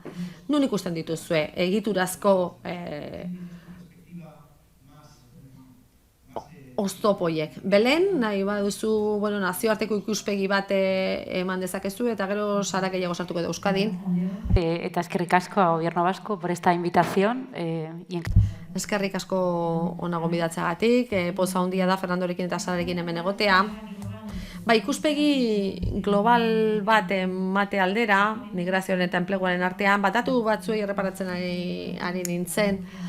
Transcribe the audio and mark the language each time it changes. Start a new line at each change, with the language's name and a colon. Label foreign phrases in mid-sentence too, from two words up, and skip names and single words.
Basque: Nun ikusten dituzue egiturazko oztopo horiek. Belen, nahi baduzu nazioarteko ikuspegi bat eman dezakezu eta gero Sara gehiago sartuko da Euskadin. Eta eskerrik asko
Spanish: a Gobierno Vasco por esta invitación.
Basque: Eskerrik asko ona gonbidatzeagatik, poza handia da Fernandorekin eta Sararekin hemen egotea. Ikuspegi global bat emate aldera, migrazioaren eta enpleguaren artean, datu batzuei erreparatzen ari nintzen.